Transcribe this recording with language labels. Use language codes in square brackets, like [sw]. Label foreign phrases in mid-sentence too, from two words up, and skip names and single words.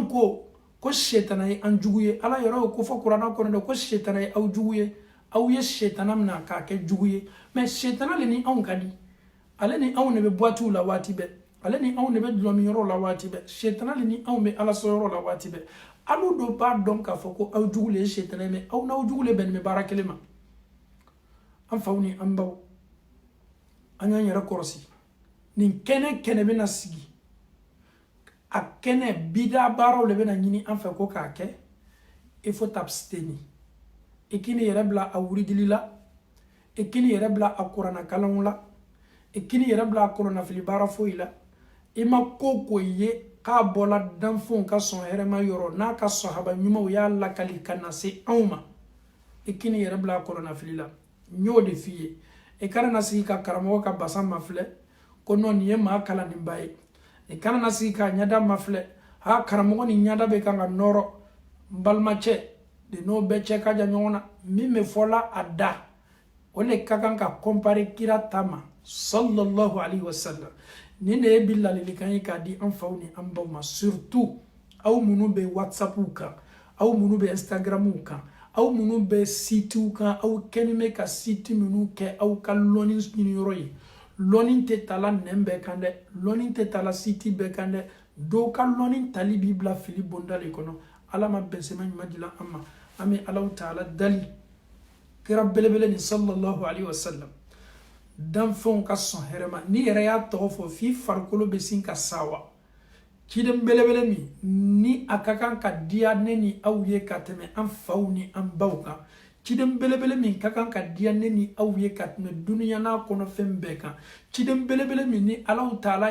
[bm] ko shetana ye an jugu ye ala yɛrɛ y'o ko fɔ kuranɛ kɔnɔ dɛ ko shetana ye aw jugu ye aw ye shetana mina k'a kɛ jugu ye mais shetana le ni anw ka di ale ni anw de bɛ boitiw la waati bɛɛ ale ni anw de bɛ dulɔmiyɔrɔw la waati bɛɛ shetana le ni anw bɛ ala sɔyɔrɔ la waati bɛɛ alu dɔ b'a dɔn k'a fɔ ko aw jugu le ye shetana ye mais aw n'aw jugu le bɛnnen bɛ baara kelen ma an faw ni an baw an y'an yɛrɛ kɔrɔsi nin kɛnɛ bɛna sigi a kɛnɛ bida baaraw le bɛna ɲini an fɛ ko k'a kɛ [fr] il faut t'abstenir [bm] i k'i ni yɛrɛ bila a wuridili la i k'i ni yɛrɛ bila a kuranna kalanw la i k'i ni yɛrɛ bila a kɔlɔnnafili baara foyi la i ma ko ye k'a bɔla danfɛnw ka sɔn hɛrɛma yɔrɔ n'a ka sahaba ɲumanw y'a lakali ka na se anw ma i k'i ni yɛrɛ bila a kɔlɔnnafili la n y'o de f'i ye i kana na sigi ka karamɔgɔ ka basa mafilɛ ko non nin ye maa kalaninba ye i kana na sigi ka ɲada mafilɛ ha karamɔgɔ ni ɲada bɛ kan ka nɔrɔ n balimacɛ de n'o bɛɛ cɛ ka jan ɲɔgɔn na min bɛ fɔla a da o le ka kan ka compare kira ta ma [ar] صلى الله عليه وسلم [bm] nin de ye bi ladilikan ye k'a di an faw ni an baw ma surtout aw minnu bɛ whatsappw kan aw minnu bɛ instagramw kan aw minnu bɛ sitiw kan aw kɛlen bɛ ka siti minnu kɛ aw ka lɔnni ɲiniyɔrɔ ye lɔnni tɛ tala nɛn bɛɛ kan dɛ lɔnni tɛ tala siti bɛɛ kan dɛ dɔw ka lɔnni tali b'i bila fili bonda de kɔnɔ ala ma bɛnsɛmɛ ɲuman di an ma an bɛ alaw taala dali kira belebele ni [ar] صلى الله عليه وسلم [bm] danfɛnw ka sɔn hɛrɛ ma ni yɛrɛ y'a tɔgɔ fɔ f'i farikolo bɛ sin ka sawa ciden belebele min ni a ka kan ka diya ne ni aw ye ka tɛmɛ an faw ni an baw kan ciden belebele min ka kan ka diya ne ni aw ye ka tɛmɛ duniya n'a kɔnɔ fɛn bɛɛ kan ciden belebele min ni alaw taala